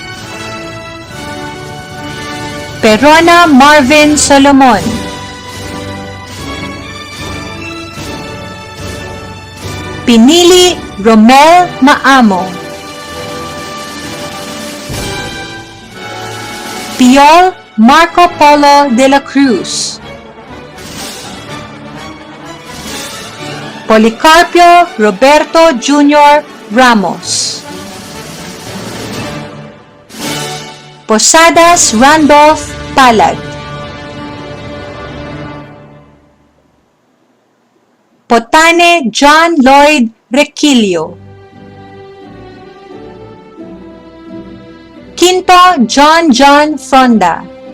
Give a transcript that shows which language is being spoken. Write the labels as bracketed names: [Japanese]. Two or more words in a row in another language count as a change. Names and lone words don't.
[Filipino] Perona Marvin Solomon, Pinili Romel Maamo, Piol Marco Polo de la Cruz, Policarpio Roberto Jr. Ramos, Posadas Randolph Palad, Potane John Lloyd Requilio, Quinto John Fronda,